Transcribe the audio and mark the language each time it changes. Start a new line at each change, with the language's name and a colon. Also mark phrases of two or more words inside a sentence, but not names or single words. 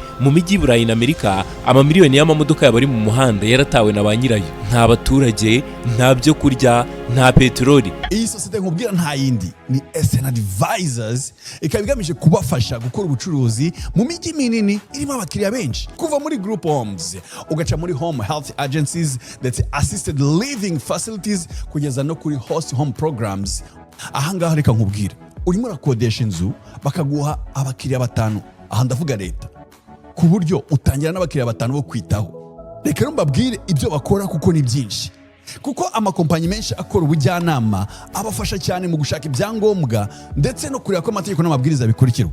Kinyarwanda: Mu mijyi y'Iburayi na Amerika amamiliyoni y'amamodoka yabari mu muhanda yaratawe na ba nyirayo. Nta baturage, nta byo kurya, nta peteroli. Iyi sosiyete nkubwira nta yindi ni SN Advisors, ikaba igamije kubafasha gukora ubucuruzi mu mijyi minini irimo abakiriya benshi, kuva muri
English: group homes
Kinyarwanda: ugaca muri
English: home health agencies
Kinyarwanda: ndetse
English: assisted living facilities
Kinyarwanda: kugeza no kuri
English: host home programs.
Kinyarwanda: Ahangaha reka nkubwira, urimo urakodesha inzu bakaguha abakiriya 5, aha ndavuga leta, ku buryo utangira n'abakiriya 5 bo kwitaho. Reka rero mbabwire ibyo bakora kuko ni byinshi, kuko amakompanyi menshi akora ubujyanama abafasha cyane mu gushaka ibyangombwa ndetse no kureba ko amategeko n'amabwiriza bikurikirwa.